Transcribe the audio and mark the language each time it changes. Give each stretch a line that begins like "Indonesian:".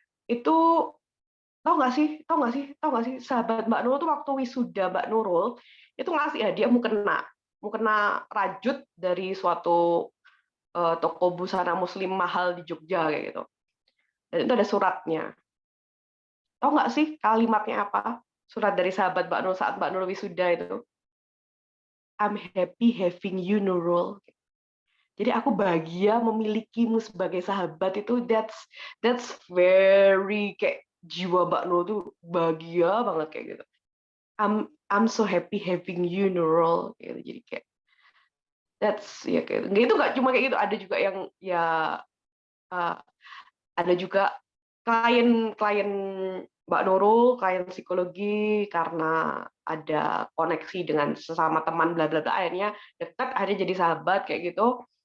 Indonesian: Itu tahu nggak sih sahabat Mbak Nurul tuh waktu wisuda Mbak Nurul itu ngasih hadiah mukena rajut dari suatu toko busana muslim mahal di Jogja kayak gitu. Dan itu ada suratnya. Tahu nggak sih kalimatnya apa? Surat dari sahabat Mbak Nurul saat Mbak Nurul wisuda itu.
English: I'm happy having you, Nurul.
Indonesian: Jadi aku bahagia memilikimu sebagai sahabat itu,
English: that's very
Indonesian: kayak jiwa Mbak Nurul tuh bahagia banget kayak gitu.
English: I'm so happy having you, Nurul.
Indonesian: Gitu. Jadi kayak that's ya kayak itu nggak cuma kayak gitu, ada juga yang ya ada juga klien Mbak Nurul, klien psikologi, karena ada koneksi dengan sesama teman bla bla bla, akhirnya dekat, akhirnya jadi sahabat kayak gitu.